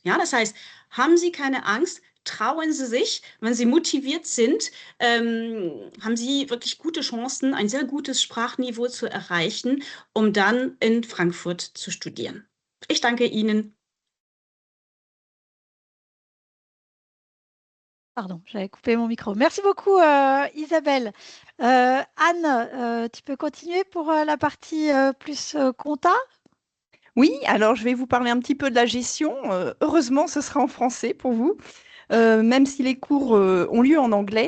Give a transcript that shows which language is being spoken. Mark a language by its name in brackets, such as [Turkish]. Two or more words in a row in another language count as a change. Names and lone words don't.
[German] Ja, das heißt, haben Sie keine Angst, trauen Sie sich, wenn Sie motiviert sind, haben Sie wirklich gute Chancen, ein sehr gutes Sprachniveau zu erreichen, um dann in Frankfurt zu studieren. Ich danke Ihnen. [French] Pardon, j'avais coupé mon micro. Merci beaucoup, Isabelle. Anne, tu peux continuer pour la partie plus compta? Oui, alors je vais vous parler un petit peu de la gestion. Heureusement, ce sera en français pour vous, même si les cours ont lieu en anglais.